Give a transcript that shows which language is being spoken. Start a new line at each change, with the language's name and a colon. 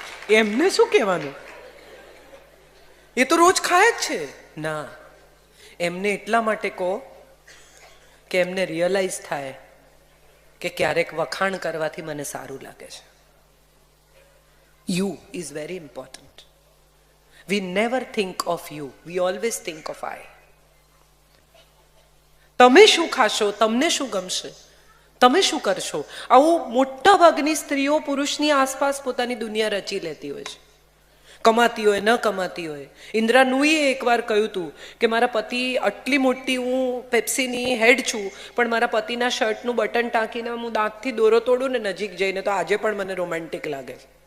Gujarati: એમને શું કહેવાનું? એ તો રોજ ખાય જ છે. ના, એમને એટલા માટે કહો કે એમને રિયલાઇઝ થાય કે ક્યારેક વખાણ કરવાથી મને સારું લાગે છે.
English: You is very important. We never think of you, we always think of I.
Gujarati: તમે શું ખાશો, તમને શું ગમશે, તમે શું કરશો, આવું મોટા ભાગની સ્ત્રીઓ પુરુષની આસપાસ પોતાની દુનિયા રચી લેતી હોય છે. કમાતી હોય ન કમાતી હોય. ઇન્દ્રા નુઈએ એકવાર કહ્યું હતું કે મારા પતિ, આટલી મોટી હું પેપ્સીની હેડ છું, પણ મારા પતિના શર્ટનું બટન ટાંકીને હું દાંતથી દોરો તોડું ને નજીક જઈને તો આજે પણ મને રોમેન્ટિક લાગે છે.